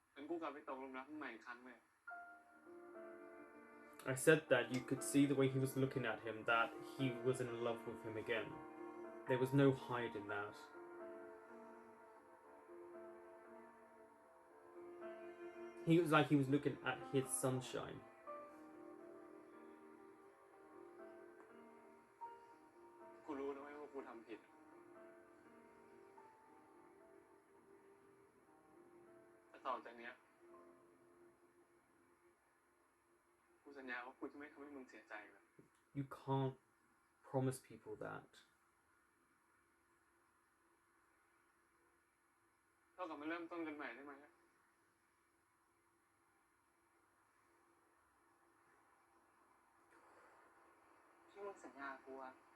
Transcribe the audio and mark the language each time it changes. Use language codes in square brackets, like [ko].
[th] เป็นกูกลับไปตกหลุมรักมึงใหม่อีกครั้งเลย [en] I said that you could see the way he was looking at him, that he was in love with him again. There was no hiding that. He was like he was looking at his sunshine. [th] กูรู้นะเว้ยว่ากูทำผิด แต่ต่อจากเนี้ย กูสัญญาว่ากูจะไม่ทำให้มึงเสียใจเลย [en] You can't promise people that. [th] เรากลับมาเริ่มต้นกันใหม่ได้ไหม ที่มึงสัญญากูอะ